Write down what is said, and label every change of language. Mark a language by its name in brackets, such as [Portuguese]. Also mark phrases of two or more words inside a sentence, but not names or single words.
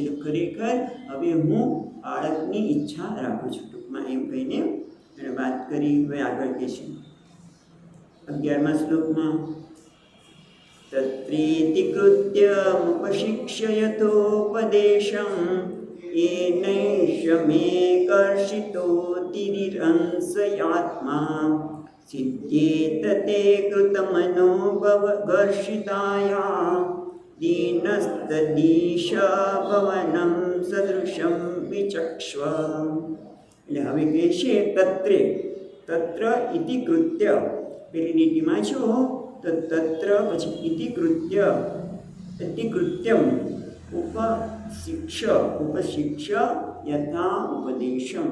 [Gujarati] એટલે ખરેખર હવે હું બાળકની ઈચ્છા રાખું છું, ટૂંકમાં એમ કહીને એને વાત કરી. હવે આગળ કહે છે 11મા શ્લોકમાં, [Sanskrit] તત્રેતિ કૃત્યમુપશિક્ષયતોપદેશં येनैष मे कर्षितो तिरिरंसयात्मा सिद्ध्येत ते कृतमनोभव गर्षिताया दीनस्तदीश भवनं सदृशं विचक्ष्व. [Gujarati] એટલે હવે કહે છે [Sanskrit] તત્ર ઇતિ કૃત્ય, [Gujarati] પેલી લીટીમાં છો તો તત્ર પછી [Sanskrit] ઇતિ કૃત્યમ ઉપશિક્ષ યથા ઉપદેશમ.